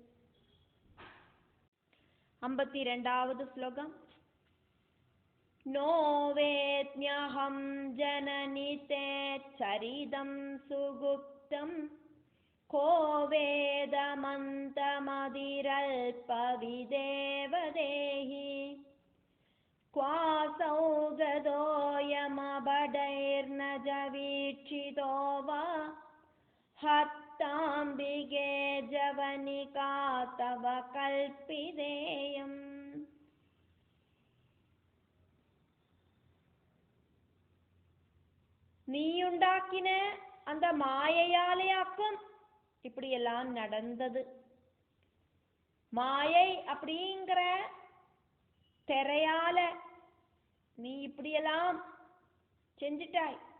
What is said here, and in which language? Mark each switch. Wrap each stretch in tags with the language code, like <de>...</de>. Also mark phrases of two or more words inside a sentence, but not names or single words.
<ta>52வது ஸ்லோகம்.</ta> <sa>नो वेद्म्यहं जननि ते चरितं सुगुप्तं को वेदमन्दमतिरल्पविदेव देही क्वासौ गदोऽयमबडैर्न जवीक्षितो वा हत्ताम्बिके जवनिका तव कल्पितेयम्.</sa> <ta>நீயுண்டாக்கின அந்த மாயையாலேயாக்கும் இப்படியெல்லாம் நடந்தது. மாயை அப்படிங்கிற திரையால நீ இப்படியெல்லாம் செஞ்சிட்டாய்.</ta>